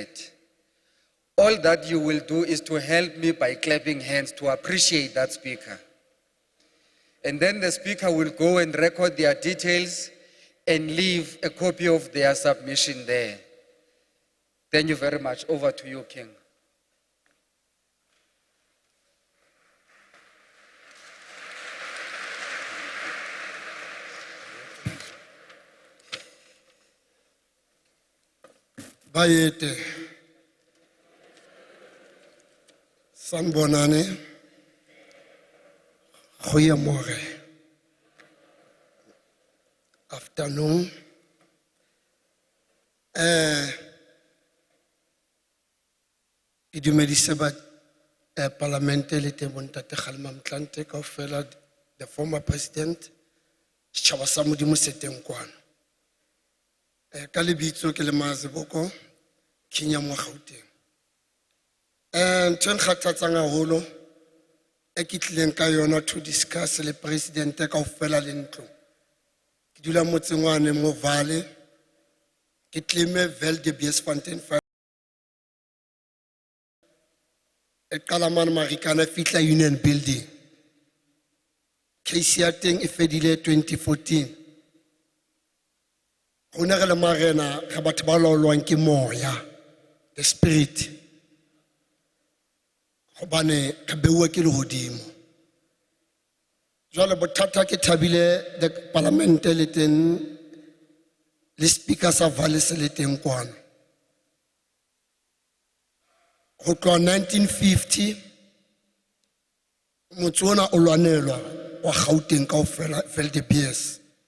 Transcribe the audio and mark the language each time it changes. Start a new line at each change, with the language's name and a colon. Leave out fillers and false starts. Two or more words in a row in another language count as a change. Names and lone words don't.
English: All that you will do is to help me by clapping hands to appreciate that speaker. And then the speaker will go and record their details and leave a copy of their submission there. Thank you very much. Over to you, King.
Zulu: Bayete Sanbonane Khoyamore.
English: Afternoon.
Southern Sotho: Ke dumedise ba parlamente le teng bontate Kgalema Motlanthe kaofela,
English: the former president,
Southern Sotho: setjhaba sa Modimo se teng kwana. Ka lebitso ke le Maziboko, Kenya mo Gauteng. Ntho e nkgathatsang haholo e ke tlileng ka yona
English: to discuss
Southern Sotho: le presidente kaofela le ntlo. Ke dula motseng wane mo Vale, ke tleme Valdebiersfontein e qala mane Marikana fihla Union Building. Case ya teng e fedile 2014. Rona re le marena ga batho ba laolwang ke moya,
English: the spirit.
Southern Sotho: Hobane ka beuwa ke lehodimo. Jwale bothata ke thabile
English: the parliament
Southern Sotho: le teng le speaker sa Vale se le teng kwana. Go tloa 1950 motse ona o lwanelwa wa Gauteng kaofela Valdebiersfontein.